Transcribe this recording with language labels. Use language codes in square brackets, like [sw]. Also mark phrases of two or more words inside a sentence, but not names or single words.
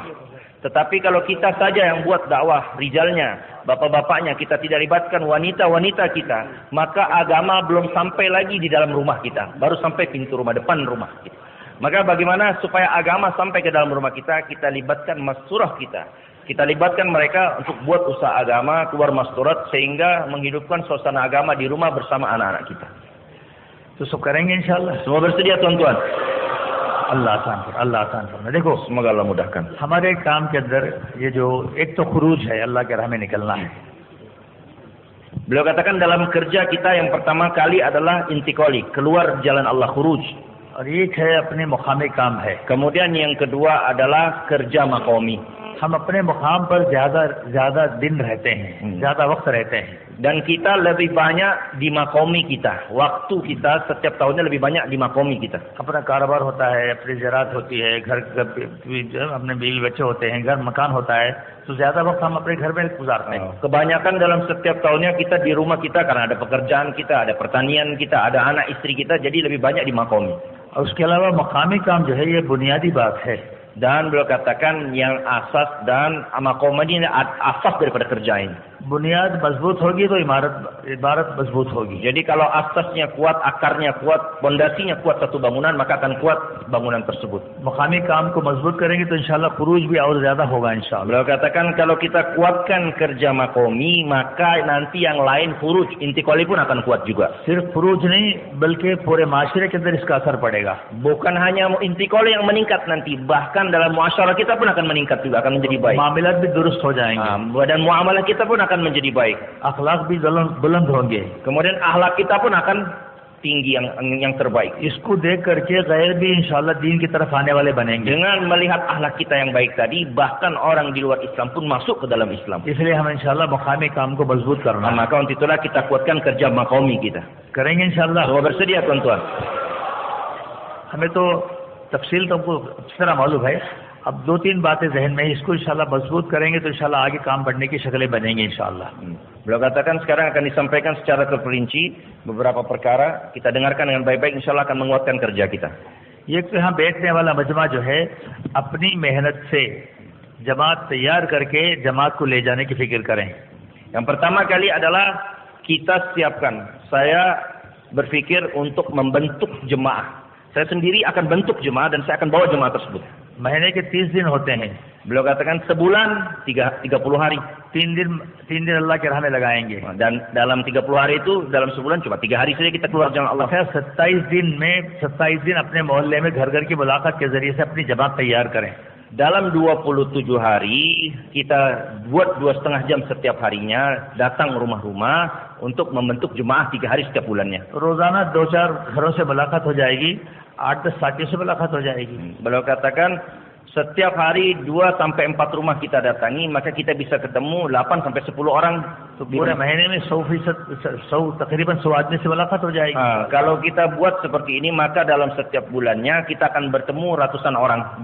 [id] Tetapi kalau kita saja yang buat dakwah, rijalnya, bapak-bapaknya, kita tidak libatkan wanita-wanita kita, maka agama belum sampai lagi di dalam rumah kita, baru sampai pintu rumah, depan rumah kita. Maka bagaimana supaya agama sampai ke dalam rumah kita, kita libatkan masturah kita. Kita libatkan mereka untuk buat usaha agama, keluar masturat, sehingga menghidupkan suasana agama di rumah bersama anak-anak kita. [hi] तो सब करेंगे इंशाल्लाह। [id] Semua bersedia tuan-tuan? [hi] अल्लाह आसान करना। देखो, [id] Semoga Allah mudahkan. [hi] हमारे काम के अंदर ये जो एक तो खुरूज है, अल्लाह के राह में निकलना है। [id] Beliau katakan dalam kerja kita yang pertama kali adalah intikoli, keluar jalan Allah, khuruj. [hi] और एक है अपने मुकामी काम है। [id] Kemudian yang kedua adalah kerja makomi. [hi] हम अपने मुकाम पर ज्यादा दिन रहते हैं, ज्यादा वक्त रहते हैं। [id] Dan kita lebih banyak di makomi kita. Waktu kita setiap tahunnya lebih banyak di makomi kita. [hi] अपना कारोबार होता है, अपनी ज़रात होती है, घर अपने बीवी बच्चे होते हैं, घर मकान होता है, तो ज्यादा वक्त हम अपने घर में गुजारते हैं। [id] Kebanyakan dalam setiap tahunnya kita di rumah kita karena ada pekerjaan kita, ada pertanian kita, ada anak istri kita, jadi lebih banyak di makomi. [hi] और उसके अलावा मकामी काम जो है ये बुनियादी बात है। [id] Dan beliau katakan yang asas dan makomi ini asas daripada kerja ini. [hi] बुनियाद मजबूत होगी तो इमारत मजबूत होगी। [id] Jadi kalau asasnya kuat, akarnya kuat, pondasinya kuat satu bangunan, maka akan kuat bangunan tersebut. [hi] मकामी काम को मजबूत करेंगे तो इंशाल्लाह खुरूज भी और ज्यादा होगा इंशाल्लाह। [id] Beliau katakan kalau kita kuatkan kerja makomi, maka nanti yang lain khuruj, intikoli pun akan kuat juga. [hi] सिर्फ खुरूज नहीं बल्कि पूरे माशरे के अंदर इसका असर पड़ेगा। [id] Bukan hanya intikoli yang meningkat nanti, bahkan dalam muasyarah kita pun akan meningkat juga, akan menjadi baik. [hi] मामलात भी दुरुस्त हो जाएंगे। [id] Dan muamalah kita pun akan menjadi baik. [hi] अखलाक भी बुलंद होंगे। [id] Kemudian akhlak kita pun akan tinggi yang terbaik. [hi] इसको देख करके गैर भी इंशाल्लाह दीन की तरफ आने वाले बनेंगे। [id] Dengan melihat akhlak kita yang baik tadi, bahkan orang di luar Islam pun masuk ke dalam Islam. [hi] इसलिए हम इंशाल्लाह मकामी काम को मजबूत करना। [id] Maka untuk itulah kita kuatkan kerja makomi kita. [hi] करेंगे इंशाल्लाह। [id] Semua bersedia tuan-tuan? [hi] हमें तो तफसील तो हमको अच्छी तरह मालूम है। अब 2-3 बातें जहन में, इसको इंशाल्लाह मजबूत करेंगे तो इंशाल्लाह आगे काम बढ़ने की शक्लें बनेंगी इंशाल्लाह। [id] Beliau katakan sekarang akan disampaikan secara terperinci beberapa perkara, kita dengarkan dengan baik-baik, insyaallah akan menguatkan kerja kita. [hi] ये तो यहाँ बैठने वाला मजमा जो है अपनी मेहनत से जमात तैयार करके जमात को ले जाने की फिक्र करें। [id] Yang pertama kali adalah kita siapkan. Saya berpikir untuk membentuk jemaah. Saya sendiri akan bentuk jemaah dan saya akan bawa jemaah tersebut. [hi] महीने के 30 दिन होते हैं। [id] Beliau katakan sebulan 30 hari. [hi] 3 दिन अल्लाह के राह में लगाएंगे। [id] Dan dalam 30 hari itu, dalam sebulan cuma 3 hari saja kita keluar jalan Allah. [hi] 27 दिन अपने मोहल्ले में घर घर की मुलाकात के जरिए से अपनी जमात तैयार करें। [id] Dalam 27 hari kita buat 2,5 jam setiap harinya datang rumah-rumah untuk membentuk jemaah 3 hari setiap bulannya. [hi] रोजाना 2-4 घरों से मुलाकात हो जाएगी, 8-10 साथियों से मुलाकात हो जाएगी। [id] Beliau katakan setiap hari 2-4 rumah kita datangi, maka kita bisa ketemu 8-10 orang [hi] तो पूरे महीने में 100 तकरीबन 100 आदमी से मुलाकात हो जाएगी. [id] Kalau kita buat seperti ini, maka dalam setiap bulannya kita akan bertemu ratusan orang.